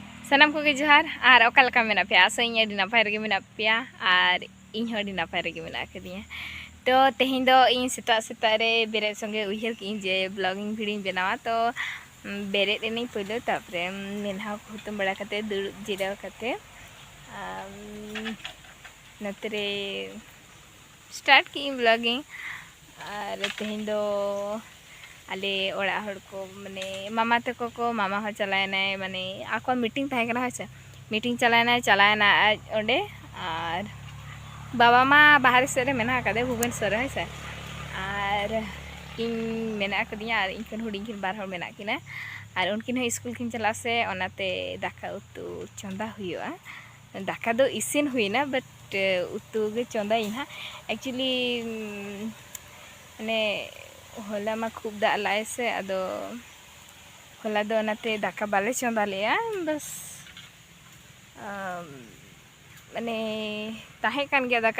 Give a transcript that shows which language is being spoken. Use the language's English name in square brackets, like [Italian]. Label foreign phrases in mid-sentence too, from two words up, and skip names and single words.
[Santali] सनम को जोहार और ओकालका मेना पे आशा अड़ी नपाय रगे मेना पेया और इन अड़ी नपाय रगे मेना कदिया। तो तेहें दो इन सेता सेता रे बेरे संगे उइहर की जे [English] blogging video [Santali] बनावा। तो बेरे नहीं पहले तापरे मेनहा को हुतुम बड़ा कते दुड़ुब जिराव कते नतरे स्टार्ट की ब्लॉगिंग। और तेहें दो आले ओड़ा हड़ को माने मामा तको को मामा हो चलायना माने आको मीटिंग तहे कना है मीटिंग चलायना आज ओंडे। और बाबा मा बाहर से रे मेना कदे भुवनेश्वर है से और इन मेना कदिया और इनकन हुडिंग किन बार हड़ मेना किना और उनकिन हो स्कूल किन चला से ओनाते दाका उतु चंदा हुआ। दाका दो इसिन हुईना बट उतु गे चंदा इना एक्चुअली माने होला मा खूब दाग लाए से अदो होला दो नाते दाका बाले चंदा लिया बस माने ताहे कान गया दाका।